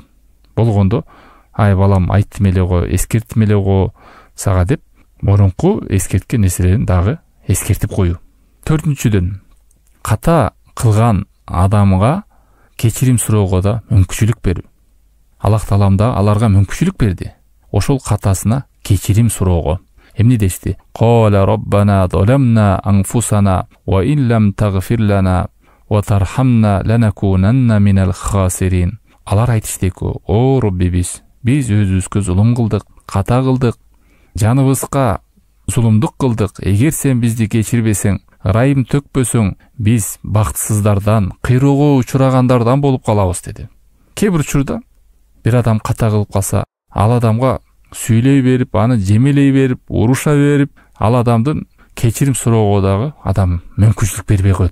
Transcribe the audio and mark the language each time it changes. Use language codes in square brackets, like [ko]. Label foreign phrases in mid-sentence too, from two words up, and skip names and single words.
[ky] Болгондо, ай балам айттым эле го, эскерттим эле го сага деп, мурунку эскерткен нерселерин дагы эскертип коюу. 4-дүн, ката кылган адамга кечирим суроого да мүмкүнчүлүк берүү. Аллах Таалам да аларга мүмкүнчүлүк берди. Ошол катасына кечирим суроого. Эмне дешти? [ar] قالا ربنا ظلمنا أنفسنا وإن لم تغفر لنا وترحمنا لنكونن من الخاسرين. [ky] Алар айтыштеку: "О Роббибиз, биз өзүбүзгө зулум кылдык, ката кылдык, жаныбызга зулумдук кылдык. Эгер сен бизди кечирбесең, ырайым төкпөсөң, биз бактысыздардан, кыйроого учурагандардан болуп калабыз" деди. Кээ бир учурда бир адам ката кылып калса, ал адамга сүйлөй берип, аны жемелей берип, уруша берип, ал адамдын кечирим суроого дагы адам мүмкүнчүлүк бербей коет.